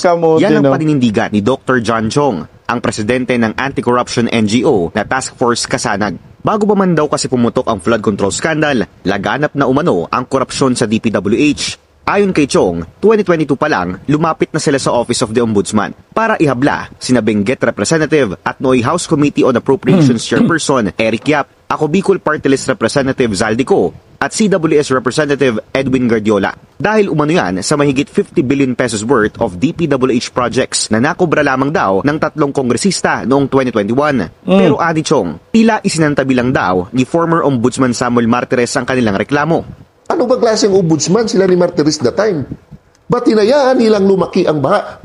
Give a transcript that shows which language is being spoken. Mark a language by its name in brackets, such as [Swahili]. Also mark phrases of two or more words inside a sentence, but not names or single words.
[Filipino] Yan ang paninindigan ni Dr. John Chong, ang presidente ng [English] anti-corruption NGO [Filipino] na Task Force Kasanag. Bago pa man daw kasi pumutok ang [English] flood control scandal, [Filipino] laganap na umano ang korupsyon sa DPWH. Ayon kay Chong, 2022 pa lang, lumapit na sila sa Office of the Ombudsman para ihabla sina Benguet Representative at Noy House Committee on Appropriations Chairperson Eric Yap, Ako Bicol Party List Representative Zaldico at CWS Representative Edwin Guardiola. Dahil umano yan sa mahigit 50 [English] billion pesos worth of DPWH projects [Filipino] na nakobra lamang daw ng 3 kongresista noong 2021. Pero ani Chong, tila isinantabi lang daw ni former Ombudsman Samuel Martires ang kanilang reklamo. Ano ba klaseng ombudsman sila ni Martires [English] that time? [Filipino] Ba't hinayaan nilang lumaki ang baha?